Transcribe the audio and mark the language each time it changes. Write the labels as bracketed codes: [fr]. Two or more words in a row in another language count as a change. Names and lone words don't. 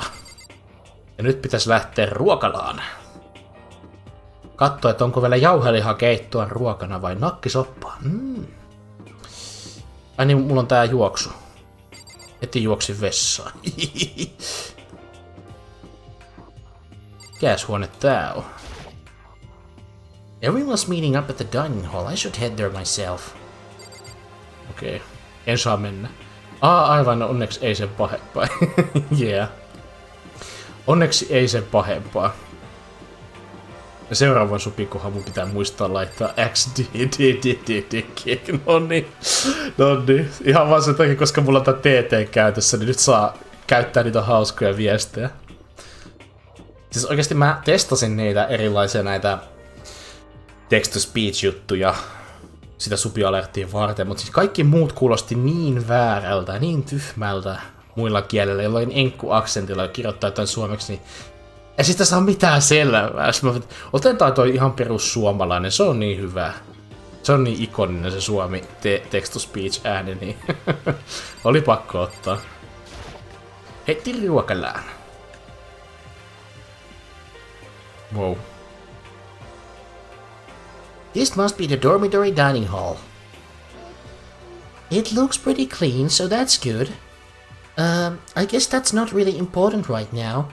[fi] Ja nyt pitäis lähteä ruokalaan. Katso, että onko vielä jauhelihakeittoa ruokana vai nakkisoppaa. Ai niin, mulla on tää juoksu. Heti juoksin vessaan. Mikäs huone tää on? [en] Everyone's meeting up at the dining hall. I should head there myself. [fi] Okei. En saa mennä. Aivan, onneksi ei sen pahempaa. [en] Yeah. [fi] Onneksi ei sen pahempaa. Ja seuraavan supikohan mun pitää muistaa laittaa XDDDD. Noniin. Ihan vaan sen takia, koska mulla on tää TT käytössä, niin nyt saa käyttää niitä hauskoja viestejä. Siis oikeesti mä testasin niitä erilaisia näitä text-to-speech-juttuja sitä supi-alerttia varten, mutta siis kaikki muut kuulosti niin väärältä, niin tyhmältä muilla kielillä, jollain enkku-aksentilla ja kirjoittaa jotain suomeksi, niin ei siitä saa mitään selvää. Otetaan toi ihan perus suomalainen, se on niin hyvä. Se on niin ikoninen se suomi text-to-speech ääni, niin oli pakko ottaa. Heti ruokallaan. [en] Wow. This must be the dormitory dining hall. It looks pretty clean, so that's good. I guess that's not really important right now.